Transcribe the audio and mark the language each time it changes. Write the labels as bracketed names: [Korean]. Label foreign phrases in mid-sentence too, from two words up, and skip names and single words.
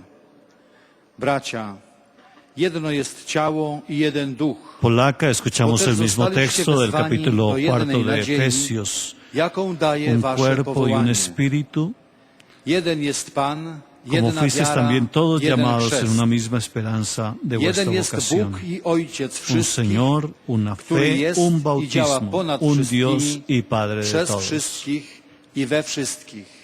[Polish] Bracia, jedno jest ciało i jeden duch. [Spanish] Polaca, escuchamos [Polish] Potem [Spanish] el mismo [Polish] zostaliście [Spanish] texto del [Polish] wezwani [Spanish] capítulo [Polish] do jednej [Spanish] 4 de [Polish] nadziei, [Spanish] Efesios. [Polish] jaką daje [Spanish] Un [Polish] wasze [Spanish] cuerpo y un [Polish] powołanie. [Spanish] espíritu, [Polish] Jeden jest Pan, [Spanish] como [Polish] jedna [Spanish] fuisteis [Polish] wiara, [Spanish] también todos [Polish] jeden [Spanish] llamados en [Polish] chrzest. [Spanish] una misma esperanza de vuestra [Polish] Jeden jest [Spanish] vocación. [Polish] Bóg i Ojciec [Spanish] Un [Polish] wszystkich, [Spanish] Señor, una [Polish] który [Spanish] fe, [Polish] jest [Spanish] un [Polish] i działa [Spanish] bautismo, [Polish] ponad [Spanish] un [Polish] wszystkimi, [Spanish] Dios y Padre de [Polish] przez [Spanish] todos. [Polish] wszystkich i we wszystkich.